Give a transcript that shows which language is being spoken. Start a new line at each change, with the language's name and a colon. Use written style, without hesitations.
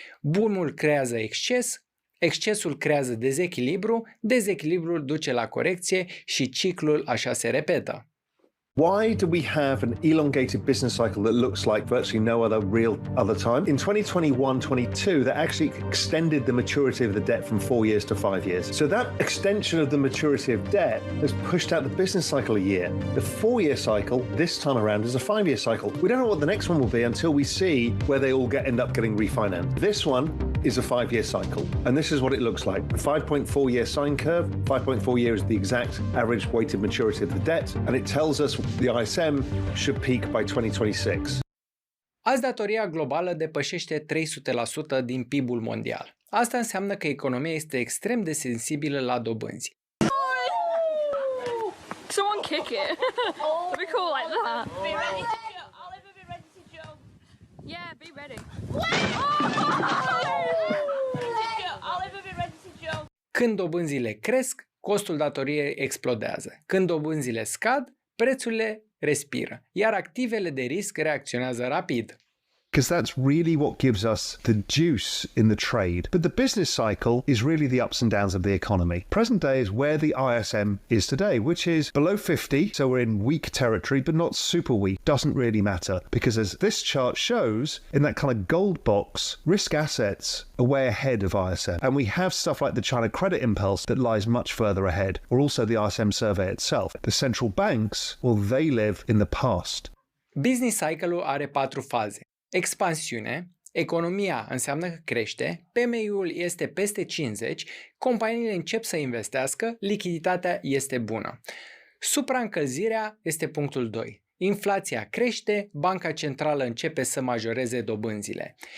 Romanian: Boom-ul creează exces, excesul creează dezechilibru, dezechilibrul duce la corecție și ciclul așa se repetă.
English: Why do we have an elongated business cycle that looks like virtually no other time? In 2021-22, that actually extended the maturity of the debt from 4 years to 5 years. So that extension of the maturity of debt has pushed out the business cycle a year. The 4-year cycle this time around is a 5-year cycle. We don't know what the next one will be until we see where they all end up getting refinanced. This one is a 5-year cycle, and this is what it looks like. A 5.4-year sine curve. 5.4 years is the exact average weighted maturity of the debt, and it tells us the ISM should peak by 2026.
Romanian: Azi datoria globală depășește 300% din PIB-ul mondial. Asta înseamnă că economia este extrem de sensibilă la dobânzi.
English: Someone kick it. It'd be cool like that. Be ready to jump. Oliver, be ready to jump. Yeah, be ready. Oliver, be ready to jump.
Romanian: Când dobânzile cresc, costul datoriei explodează. Când dobânzile scad, prețurile respiră, iar activele de risc reacționează rapid.
English: Because that's really what gives us the juice in the trade. But the business cycle is really the ups and downs of the economy. Present day is where the ISM is today, which is below 50, so we're in weak territory, but not super weak. Doesn't really matter, because as this chart shows, in that kind of gold box, risk assets are way ahead of ISM. And we have stuff like the China credit impulse that lies much further ahead, or also the ISM survey itself. The central banks, well, they live in the past.
Romanian: Business cycle-ul are 4 faze. Expansiune, economia înseamnă că crește, PMI-ul este peste 50, companiile încep să investească, lichiditatea este bună. Supraîncălzirea este punctul 2. Inflația crește, banca centrală începe să majoreze dobânzile.